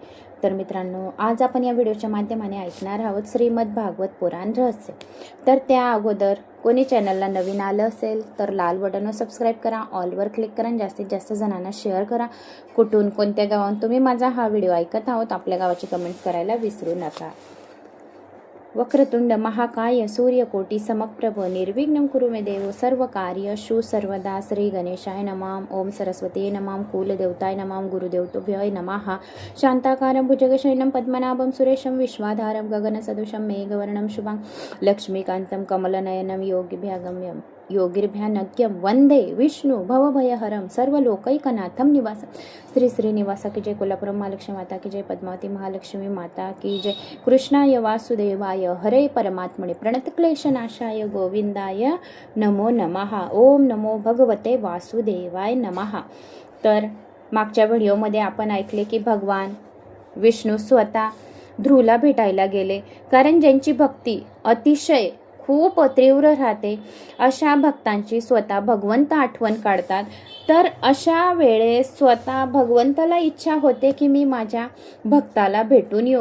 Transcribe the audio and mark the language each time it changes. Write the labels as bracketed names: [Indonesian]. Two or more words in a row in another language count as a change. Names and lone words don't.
[Marathi] तर मित्रांनो, आज आपण या व्हिडिओच्या माध्यमाने ऐकणार आहोत श्रीमद भागवत पुराण रहस्य. तर त्या अगोदर कोणी चॅनलला नवीन आलं असेल तर लाल बटनवर सबस्क्राईब करा, ऑलवर क्लिक करा, जास्तीत जास्त जणांना शेअर करा. कुठून कोणत्या गावात तुम्ही माझा हा व्हिडिओ ऐकत आहोत आपल्या गावाची कमेंट्स करायला विसरू नका. [Sanskrit] वक्रतुंड महाकाय सूर्यकोटी समप्रभ निर्विघ्नं कुरु मे देव सर्व कार्येषु सर्वदा. श्री गणेशाय नमः. ओम सरस्वती नमः. कुलदेवताय नमः. गुरुदेवताभ्यो नमः. शांताकारं भुजगशयनं पद्मनाभं सुरेशं विश्वाधारं गगनसदृशं मेघवर्णं शुभं लक्ष्मीकान्तं कमलनयनं योगिभ्यागम्यं योगिर्भ्यानग्यं वंदे विष्णु भवभयहरं सर्वलोकैकनाथं निवासं. [Hindi] श्री श्रीनिवासा की जय. कोल्हापुरम महालक्ष्मी माता की जय. पद्मावती महालक्ष्मी माता की जय. [Sanskrit] कृष्णाय वासुदेवाय हरे परमात्मने प्रणतक्लेशनाशाय गोविंदाय नमो नमः. ओम नमो भगवते वासुदेवाय नमः. [Marathi] तर मागच्या व्हिडिओमध्ये आपण ऐकले की भगवान विष्णू स्वतः ध्रुवला भेटायला गेले, कारण ज्यांची भक्ती अतिशय खूप तीव्र राहते अशा भक्तांची स्वतः भगवंत आठवण काढतात. तर अशा वेळेस स्वतः भगवंताला इच्छा होते की मी माझ्या भक्ताला भेटून येऊ.